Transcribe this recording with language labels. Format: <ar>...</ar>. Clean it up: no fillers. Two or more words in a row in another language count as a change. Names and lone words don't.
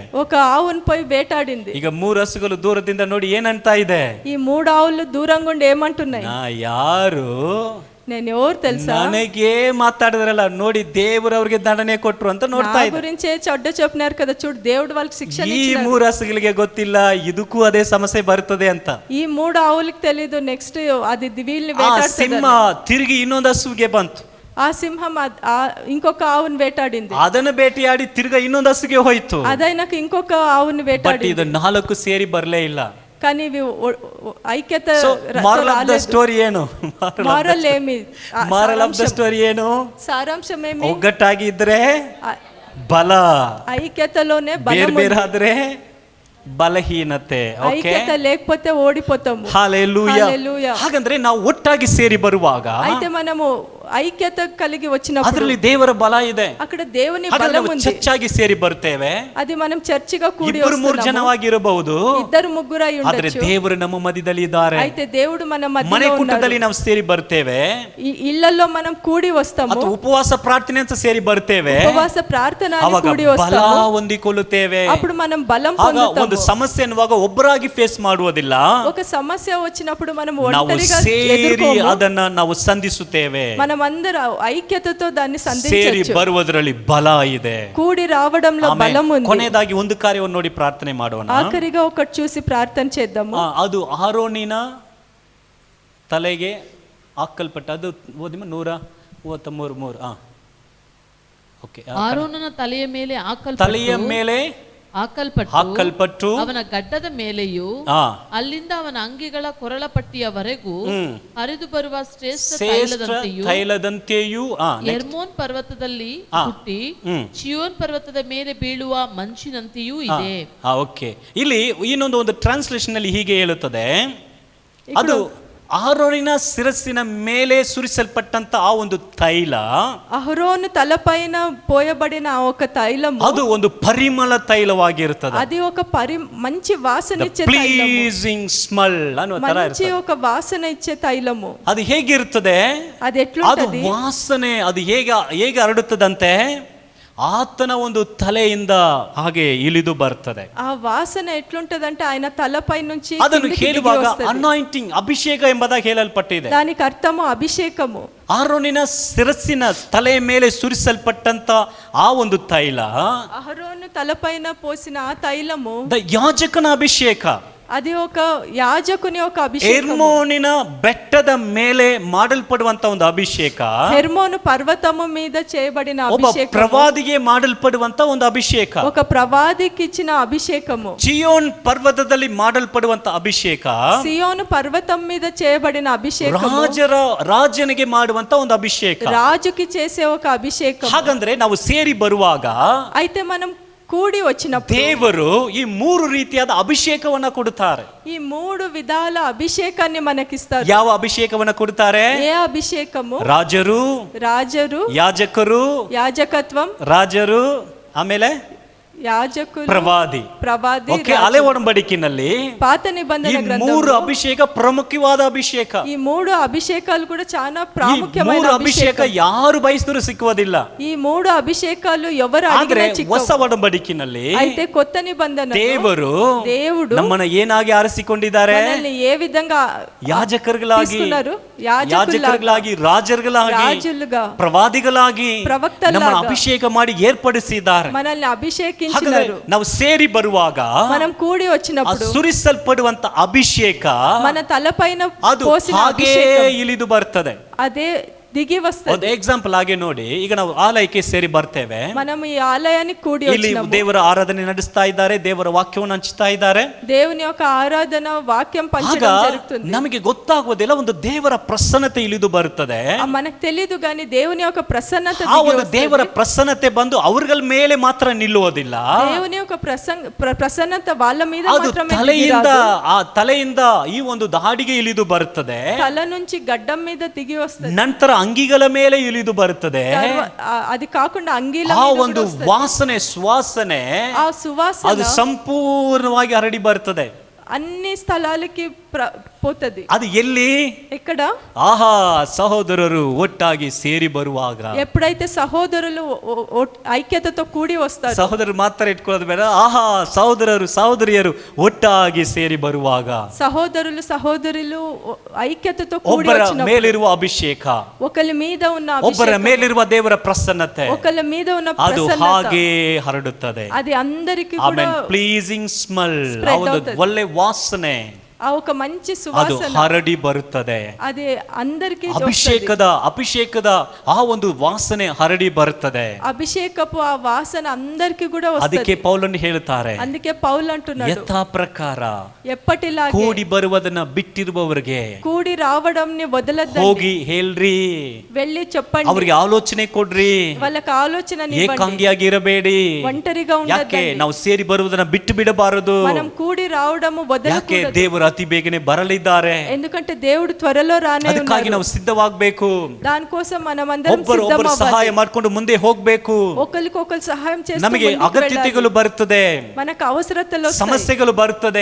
<te>ఒక ఆవును పోయి వేటాడింది.</te> <kn>ಈಗ 3 ಹಸುಗಳು ದೂರದಿಂದ ನೋಡಿ ಏನಂತಾ ಇದೆ?</kn> <te>ఈ 3 ఆవులు దూరంగా ఉండి ఏమంటున్నాయి?</te> <kn>ನಾ ಯಾರು,</kn> <te>నేను ఎవరు తెలుసా?</te> <kn>ನನಗೆ ಮಾತಾಡಿದ್ರಲ್ಲ ನೋಡಿ, ದೇವರು ಅವ್ರಿಗೆ ದಂಡನೆ ಕೊಟ್ರು ಅಂತ ನೋಡ್ತಾ ಇದೆ.</kn> <te>గురించే చెడ్డ చెప్పినారు కదా, చూడు దేవుడు వాళ్ళకి శిక్షణ</te> <kn>ಈ</kn> <te>ఇచ్చినాడు.</te> <kn>3 ಹಸುಗಳಿಗೆ ಗೊತ್ತಿಲ್ಲ ಇದಕ್ಕೂ ಅದೇ ಸಮಸ್ಯೆ ಬರ್ತದೆ ಅಂತ.</kn> <te>ఈ 3 ఆవులకు తెలీదు నెక్స్ట్ అది వీళ్ళని</te> <kn>ಆ</kn> <te>వేటాడుతుంది.</te> <kn>ಸಿಂಹ ತಿರುಗಿ ಇನ್ನೊಂದು ಹಸುಗೆ ಬಂತು.</kn> <te>ఆ సింహం ఇంకొక ఆవును వేటాడింది.</te> <kn>ಅದನ್ನ ಬೇಟೆಯಾಡಿ ತಿರ್ಗಾ ಇನ್ನೊಂದು ಹಸುಗೆ ಹೋಯ್ತು.</kn> <te>అదైనాక ఇంకొక ఆవుని</te> <kn>ಬಟ್</kn> <te>వేటాడింది.</te> <kn>ಇದು 4 ಸೇರಿ ಬರಲೇ ಇಲ್ಲ.</kn> <te>కానీ ఇవి ఐక్యత.</te> <en>moral of the story</en> <kn>ಏನು?</kn> <te>ಮಾರಲ್ ಏమి?</te> <en>moral of the story</en> <kn>ಏನು?</kn> <te>ಸಾರಾಂಶం ಏమి?</te> <kn>ಒಗ್ಗಟ್ಟಾಗಿ ಇದ್ರೆ ಬಲ,</kn> <te>ఐక్యతలోనే</te> <kn>ಬೇರೆ</kn> <te>బలం.</te> <kn>ಬೇರೆ ಆದ್ರೆ ಬಲಹೀನತೆ.</kn> <te>ఐక్యత లేకపోతే ఓడిపోతాము.</te> <kn>ಹಾಲೆಲೂಯಾ. ಹಾಗಂದ್ರೆ ನಾವು ಒಟ್ಟಾಗಿ ಸೇರಿ ಬರುವಾಗ</kn> <te>అయితే మనము ఐక్యత కలిగి వచ్చినప్పుడు</te> <kn>ಅದರಲ್ಲಿ ದೇವರ ಬಲ ಇದೆ.</kn> <te>అక్కడ దేవుని</te> <kn>ಹಾಗಾದ್ರೆ</kn> <te>బలం</te> <kn>ನಾವು</kn> <te>ఉంది.</te> <kn>ಚರ್ಚಾಗಿ ಸೇರಿ ಬರ್ತೇವೆ.</kn> <te>అది మనం చర్చిగా కూడి</te> <kn>ಇಬ್ಬರು ಮೂರು</kn> <te>వస్తున్నాము.</te> <kn>ಜನವಾಗಿರಬಹುದು,</kn> <te>ఇద్దరు ముగ్గురు అయి</te> <kn>ಆದ್ರೆ</kn> <te>ఉండొచ్చు.</te> <kn>ದೇವರು ನಮ್ಮ ಮಧ್ಯದಲ್ಲಿ ಇದ್ದಾರೆ.</kn> <te>అయితే దేవుడు మన</te> <kn>ಮನೆ</kn> <te>మధ్యలో ఉన్నాడు.</te> <kn>ಕೂಟದಲ್ಲಿ ನಾವು ಸೇರಿ ಬರ್ತೇವೆ,</kn> <te>ఈ ఇళ్ళల్లో మనం కూడి వస్తాము.</te> <kn>ಅಥವಾ ಉಪವಾಸ ಪ್ರಾರ್ಥನೆ ಅಂತ ಸೇರಿ ಬರ್ತೇವೆ.</kn> <te>ఉపవాಸ ప్రార్థన అని</te> <kn>ಅವಾಗ</kn> <te>కూడి</te> <kn>ಬಲ</kn> <te>వస్తాము.</te> <kn>ಹೊಂದಿಕೊಳ್ಳುತ್ತೇವೆ.</kn> <te>అప్పుడు మనం బలం</te> <kn>ಆಗ ಒಂದು</kn> <te>పొందుతాము.</te> <kn>ಸಮಸ್ಯೆ ಅನ್ನುವಾಗ ಒಬ್ಬರಾಗಿ ಫೇಸ್ ಮಾಡುವುದಿಲ್ಲ,</kn> <te>ఒక సమస్య వచ్చినప్పుడు మనం</te> <kn>ನಾವು</kn> <te>ఒంటరిగా</te> <kn>ಸೇರಿ</kn> <te>ఎదుర్కోము.</te> <kn>ಅದನ್ನ ನಾವು ಸಂಧಿಸುತ್ತೇವೆ.</kn> <te>మనం అందరూ ఐక్యతతో దాన్ని</te> <kn>ಸೇರಿ</kn> <te>సంధించవచ్చు.</te> <kn>ಬರುವುದರಲ್ಲಿ ಬಲ ಇದೆ.</kn> <te>కూడి రావడంలో</te> <kn>ಆಮೇಲೆ</kn> <te>బలం ఉంది.</te> <kn>ಕೊನೆಯದಾಗಿ ಒಂದು ಕಾರ್ಯವನ್ನು ನೋಡಿ ಪ್ರಾರ್ಥನೆ ಮಾಡೋಣ.</kn> <te>ఆఖరిగా ఒకటి చూసి ప్రార్థన చేద్దాము.</te> <kn>ಅದು ಆರೋನಿನ ತಲೆಗೆ ಹಾಕಲ್ಪಟ್ಟ, ಅದು ಓದಿಮ 133 ಓಕೆ. ಆರೋನನ ತಲೆಯ ಮೇಲೆ ತಲೆಯ ಮೇಲೆ ಹಾಕಲ್ಪಟ್ಟು ಅವನ ಗಡ್ಡದ ಮೇಲೆಯೂ ಅಲ್ಲಿಂದ ಅವನ ಅಂಗಿಗಳ ಕೊರಳಪಟ್ಟಿಯವರೆಗೂ ಹರಿದು ಬರುವ ಶ್ರೇಷ್ಠ ತೈಲದಂತೆಯೂ ಎರ್ಮೋನ್ ಪರ್ವತದಲ್ಲಿ ಹುಟ್ಟಿ ಚಿಯೋನ್ ಪರ್ವತದ ಮೇಲೆ ಬೀಳುವ ಮಂಚಿನಂತೆಯೂ ಇದೆ. ಓಕೆ, ಇಲ್ಲಿ ಇನ್ನೊಂದು ಟ್ರಾನ್ಸ್ಲೇಷನ್ ಅಲ್ಲಿ ಹೀಗೆ ಹೇಳುತ್ತದೆ, ಅದು ಅಹರೋನಿನ ಶಿರಸ್ಸಿನ ಮೇಲೆ ಸುರಿಸಲ್ಪಟ್ಟಂತ ಆ ಒಂದು ತೈಲ,</kn> <te>అహరోను తలపైన పోయబడిన ఒక తైలము,</te> <kn>ಅದು ಒಂದು ಪರಿಮಳ ತೈಲವಾಗಿರುತ್ತದೆ.</kn> <te>అది ఒక మంచి వాసన ఇచ్చే తైలము,</te> <en>pleasing smell</en> <kn>ಅನ್ನುವ ತರ</kn> <te>మంచి</te> <kn>ಇರ್ತದೆ.</kn> <te>ఒక వాసన ఇచ్చే తైలము.</te> <kn>ಅದು ಹೇಗಿರ್ತದೆ,</kn> <te>అది ఎట్లుంటది,</te> <kn>ಅದು ವಾಸನೆ ಅದು ಹೇಗೆ ಹರಡುತ್ತದಂತೆ, ಆತನ ಒಂದು ತಲೆಯಿಂದ ಹಾಗೆ ಇಳಿದು ಬರ್ತದೆ.</kn> <te>ఆ వాసన ఎట్లుంటదంటే ఆయన తలపై నుంచి</te> <kn>ಅದನ್ನು ಹೇಳುವಾಗ ಅನಾಯಿಂಟಿಂಗ್, ಅಭಿಷೇಕ ಎಂಬುದಾಗಿ ಹೇಳಲ್ಪಟ್ಟಿದೆ.</kn> <te>దానికి అర్థము అభిషేకము.</te> <kn>ಆರೋನಿನ ಶಿರಸ್ಸಿನ ತಲೆಯ ಮೇಲೆ ಸುರಿಸಲ್ಪಟ್ಟಂತ ಆ ಒಂದು ತೈಲ,</kn> <te>అహరోను తలపైన పోసిన ఆ తైలము</te> <kn>ಯಾಜಕನ ಅಭಿಷೇಕ.</kn> <te>అది ఒక యాజకుని ఒక అభిషేకము.</te> <kn>ಹೆರ್ಮೋನಿನ ಬೆಟ್ಟದ ಮೇಲೆ ಮಾಡಲ್ಪಡುವಂತ ಒಂದು ಅಭಿಷೇಕ,</kn> <te>హెర్మోను పర్వతము మీద చేయబడిన</te> <kn>ಒಬ್ಬ</kn> <te>అభిషేకము,</te> <kn>ಪ್ರವಾದಿಗೆ ಮಾಡಲ್ಪಡುವಂತ ಒಂದು ಅಭಿಷೇಕ,</kn> <te>ఒక ప్రవాదికి ఇచ్చిన అభిషేకము,</te> <kn>ಚಿಯೋನ್ ಪರ್ವತದಲ್ಲಿ ಮಾಡಲ್ಪಡುವಂತ ಅಭಿಷೇಕ,</kn> <te>సియోను పర్వతం మీద చేయబడిన అభిషేకము,</te> <kn>ರಾಜನಿಗೆ ಮಾಡುವಂತ ಒಂದು ಅಭಿಷೇಕ,</kn> <te>రాజుకి చేసే ఒక అభిషేకం.</te> <kn>ಹಾಗಂದ್ರೆ ನಾವು ಸೇರಿ ಬರುವಾಗ</kn> <te>అయితే మనం ಕೂಡಿ వచ్చినప్పుడు</te> <kn>ದೇವರು ಈ 3 ರೀತಿಯಾದ ಅಭಿಷೇಕವನ್ನ ಕೊಡುತ್ತಾರೆ.</kn> <te>ఈ 3 విధాల అభిషేకాన్ని మనకిస్తారు.</te> <kn>ಯಾವ ಅಭಿಷೇಕವನ್ನ ಕೊಡುತ್ತಾರೆ?</kn> <te>ఏ ಅಭಿಷೇಕము?</te> <kn>ರಾಜರು, ಯಾಜಕರು,</kn> <te>యాజకత్వం,</te> <kn>ರಾಜರು, ಆಮೇಲೆ</kn> <te>యాజకులు,</te> <kn>ಪ್ರವಾದಿ. ಓಕೆ, ಹಳೆ ಒಡಂಬಡಿಕೆಯಲ್ಲಿ</kn> <te>పాత నిబంధన గ్రంథంలో</te> <kn>3 ಅಭಿಷೇಕ ಪ್ರಮುಖವಾದ ಅಭಿಷೇಕ.</kn> <te>ఈ 3 అభిషేకాలు కూడా చాలా ప్రాముఖ్యమైన</te> <kn>ಅಭಿಷೇಕ ಯಾರು ಬಯಸಿದ್ರು ಸಿಕ್ಕುವುದಿಲ್ಲ.</kn> <te>ఈ 3 ಅಭಿಷೇಕಾలు ఎవరు</te> <kn>ಆದ್ರೆ</kn> <te>అడిగినా</te> <kn>ಹೊಸ</kn> <te>చిక్కవు.</te> <kn>ಒಡಂಬಡಿಕೆಯಲ್ಲಿ</kn> <te>అయితే కొత్త నిబంధన</te> <kn>ದೇವರು ನಮ್ಮನ್ನ ಏನಾಗಿ ಆರಿಸಿಕೊಂಡಿದ್ದಾರೆ?</kn> <te>మనల్ని ఏ విధంగా</te> <kn>ಯಾಜಕರುಗಳಾಗಿ,</kn> <te>తీసుకున్నారు?</te> <kn>ಯಾಜಕರುಗಳಾಗಿ,</kn> <te>రాజులుగా,</te> <kn>ಪ್ರವಾದಿಗಳಾಗಿ ನಮ್ಮನ್ನು ಅಭಿಷೇಕ ಮಾಡಿ ಏರ್ಪಡಿಸಿದ್ದಾರೆ.</kn> <te>మనల్ని అభిషేకించినారు.</te> <kn>ನಾವು ಸೇರಿ ಬರುವಾಗ</kn> <te>మనం కూడి వచ్చినప్పుడు</te> <kn>ಸುರಿಸಲ್ಪಡುವಂತ ಅಭಿಷೇಕ</kn> <te>మన తలపైన</te> <kn>ಅದು</kn> <te>పోసిన</te> <kn>ಹಾಗೇ</kn> <te>అభిషేకం</te> <kn>ಇಳಿದು ಬರ್ತದೆ.</kn> <te>అదే దిగి వస్తది.</te> <kn>ಒಂದು ಎಕ್ಸಾಂಪಲ್ ಆಗಿ ನೋಡಿ, ಈಗ ನಾವು ಆಲಯಕ್ಕೆ ಸೇರಿ ಬರ್ತೇವೆ,</kn> <te>మనం ఈ ఆలయానికి కూడి</te> <kn>ಇಲ್ಲಿ</kn> <te>వచ్చినాము.</te> <kn>ದೇವರ ಆರಾಧನೆ ನಡೆಸ್ತಾ ಇದ್ದಾರೆ, ದೇವರ ವಾಕ್ಯವನ್ನು ಹಂಚ್ತಾ ಇದ್ದಾರೆ.</kn> <te>దేవుని యొక్క ఆరాధన వాక్యం</te> <kn>ಆಗ</kn> <te>పంచడం జరుగుతుంది.</te> <kn>ನಮಗೆ ಗೊತ್ತಾಗುವುದಿಲ್ಲ, ಒಂದು ದೇವರ ಪ್ರಸನ್ನತೆ ಇಳಿದು ಬರುತ್ತದೆ.</kn> <te>మనకు తెలియదు కానీ దేవుని యొక్క ప్రసన్నత</te> <kn>ಆ ಒಂದು ದೇವರ ಪ್ರಸನ್ನತೆ ಬಂದು ಅವ್ರಗಳ ಮೇಲೆ ಮಾತ್ರ ನಿಲ್ಲುವುದಿಲ್ಲ,</kn> <te>దేవుని యొక్క ప్రసన్నత వాళ్ళ మీద</te> <kn>ಅದು</kn> <te>మాత్రమే</te> <kn>ತಲೆಯಿಂದ, ಆ ತಲೆಯಿಂದ ಈ ಒಂದು ದಾಡಿಗೆ ಇಳಿದು ಬರುತ್ತದೆ.</kn> <te>తల నుంచి గడ్డం మీద దిగి వస్తుంది.</te> <kn>ನಂತರ ಅಂಗಿಗಳ ಮೇಲೆ ಇಳಿದು ಬರುತ್ತದೆ.</kn> <te>అది కాకుండా అంగీల</te> <kn>ಆ</kn> <te>మీద</te> <kn>ಒಂದು</kn> <te>కూడా వస్తది.</te> <kn>ವಾಸನೆ, ಸುವಾಸನೆ</kn> <te>ఆ సువాసన</te> <kn>ಅದು ಸಂಪೂರ್ಣವಾಗಿ ಹರಡಿ ಬರ್ತದೆ.</kn> <te>అన్ని స్థలాలకి పోతది.</te> <kn>ಅದು ಎಲ್ಲಿ?</kn> <te>ఎక్కడ?</te> <kn>ಆಹಾ, ಸಹೋದರರು ಒಟ್ಟಾಗಿ ಸೇರಿ ಬರುವಾಗ.</kn> <te>ఎప్పుడైతే సహోదరులు ఐక్యతతో కూడి వస్తారు.</te> <kn>ಸಹೋದರರು ಮಾತ್ರ ಇಟ್ಕೊಳ್ಳೋದು ಬೇಡ, ಆಹಾ, ಸಹೋದರರು ಸಹೋದರಿಯರು ಒಟ್ಟಾಗಿ ಸೇರಿ ಬರುವಾಗ</kn> <te>సహోదరులు ఐక్యతతో కూడి</te> <kn>ಒಬ್ಬರ</kn> <te>వచ్చినప్పుడు</te> <kn>ಮೇಲಿರುವ ಅಭಿಷೇಕ,</kn> <te>ఒకరి మీద ఉన్న</te> <kn>ಒಬ್ಬರ</kn> <te>అభిషేకం,</te> <kn>ಮೇಲಿರುವ ದೇವರ ಪ್ರಸನ್ನತೆ</kn> <te>ఒకరి మీద ఉన్న</te> <kn>ಅದು</kn> <te>ప్రసన్నత</te> <kn>ಹಾಗೆ ಹರಡುತ್ತದೆ.</kn> <te>అది అందరికి కూడా</te> <kn>ಆಮೇಲೆ</kn> <en>pleasing smell,</en> <kn>ಒಳ್ಳೆ ವಾಸನೆ</kn> <te>ఆ ఒక మంచి</te> <kn>ಅದು</kn> <te>సువాసన</te> <kn>ಹರಡಿ ಬರುತ್ತದೆ.</kn> <te>అది అందరికి</te> <kn>ಅಭಿಷೇಕದ ಆ ಒಂದು ವಾಸನೆ ಹರಡಿ ಬರುತ್ತದೆ.</kn> <te>అభిషేకపు ఆ వాసన అందరికి కూడా వస్తది.</te> <kn>ಅದಕ್ಕೆ ಪೌಲನು ಹೇಳುತ್ತಾರೆ,</kn> <te>అందుకే పౌలు అంటున్నాడు,</te> <kn>ಯಥಾ ಪ್ರಕಾರ</kn> <te>ఎప్పటిలాగే</te> <kn>ಕೂಡಿ ಬರುವುದನ್ನ ಬಿಟ್ಟಿರುವವರಿಗೆ</kn> <te>కూడి రావడంని వదలద్దండి,</te> <kn>ಹೋಗಿ ಹೇಳ್ರಿ,</kn> <te>వెళ్ళి చెప్పండి,</te> <kn>ಅವ್ರಿಗೆ ಆಲೋಚನೆ ಕೊಡ್ರಿ,</kn> <te>వాళ్ళకి ఆలోచన</te> <kn>ಏಕಾಂಗಿಯಾಗಿ ಇರಬೇಡಿ.</kn> <te>ఒంటరిగా</te> <kn>ಯಾಕೆ</kn> <te>ఉండద్దండి,</te> <kn>ನಾವು ಸೇರಿ ಬರುವುದನ್ನ ಬಿಟ್ಟು ಬಿಡಬಾರದು?</kn> <te>మనం కూడి రావడము</te> <kn>ಯಾಕೆ</kn> <te>వదలకూడదు.</te> <kn>ದೇವರ ಅತಿ ಬೇಗನೆ ಬರಲಿದ್ದಾರೆ.</kn> <te>ఎందుకంటే దేవుడు త్వరలో రానే</te> <kn>ಅದಕ್ಕಾಗಿ</kn> <te>ఉన్నారు.</te> <kn>ನಾವು ಸಿದ್ಧವಾಗಬೇಕು.</kn> <te>దానికోసం మనమందరం</te> <kn>ಒಬ್ಬರು ಸಹಾಯ ಮಾಡ್ಕೊಂಡು ಮುಂದೆ ಹೋಗಬೇಕು.</kn> <te>ఒకరికొకరు సహాయం చేస్తూ</te> <kn>ನಮಗೆ ಅಗತ್ಯತೆಗಳು ಬರುತ್ತದೆ,</kn> <te>మనకు అవసరతలు వస్తాయి,</te> <kn>ಸಮಸ್ಯೆಗಳು ಬರುತ್ತದೆ.</kn>